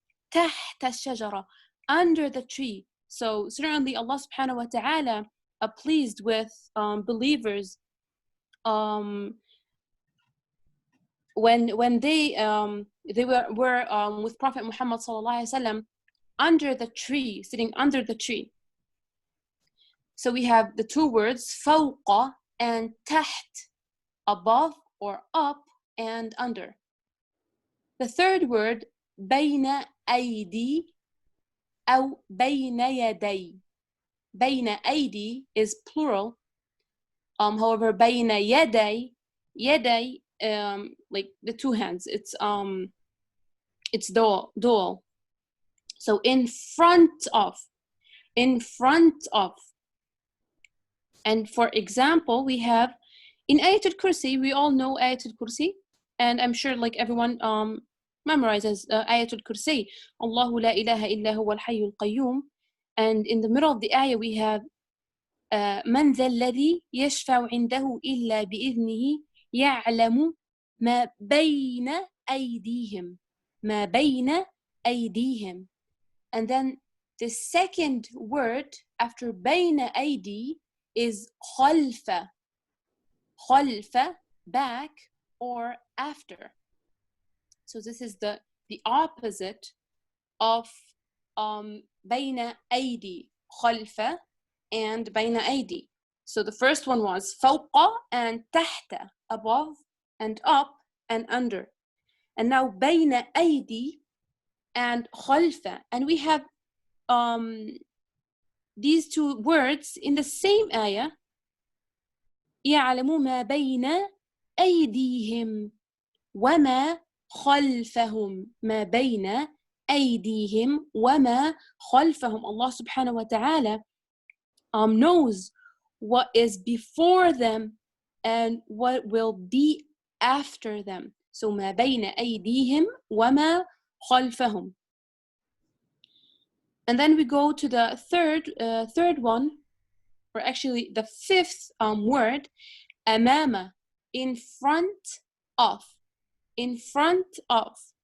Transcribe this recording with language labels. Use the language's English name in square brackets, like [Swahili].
[Arabic] تحت الشجرة, [English] under the tree. So certainly Allah subhanahu wa ta'ala pleased with believers when they were with Prophet Muhammad sallallahu alaihi wasallam under the tree, sitting under the tree. So we have the two words فوق and تحت, above or up and under. The third word [Arabic] بين أيدي أو بين يدي. [English] بين أيدي is plural. However, بين يدي, يدي, like the two hands, it's dual. So in front of, in front of. And for example, we have in Ayatul Kursi, we all know Ayatul Kursi, and I'm sure like everyone memorizes Ayatul Kursi. [Arabic] Allahu la ilaha illa huwa al-hayyul qayyum. [English] And in the middle of the ayah we have [Arabic] من ذا الذي يشفع عنده إلا بإذنه يعلم ما بين أيديهم. ما بين أيديهم. [English] And then the second word after بين أيدي is خلف. خلف, back or after. So this is the opposite of بين أيدي, خلف, and بين أيدي. So the first one was فوق and تحت, above and up and under. And now بين أيدي and خلف. And we have these two words in the same ayah. [Arabic] يعلم ما بين أيديهم وما خلفهم. ما بين أيديهم وما خلفهم. [English] Allah subhanahu wa ta'ala knows what is before them and what will be after them. [Arabic] So ما بين أيديهم وما خلفهم. [English] And then we go to the third one, or actually the fifth word, أمام, in front of. In front of.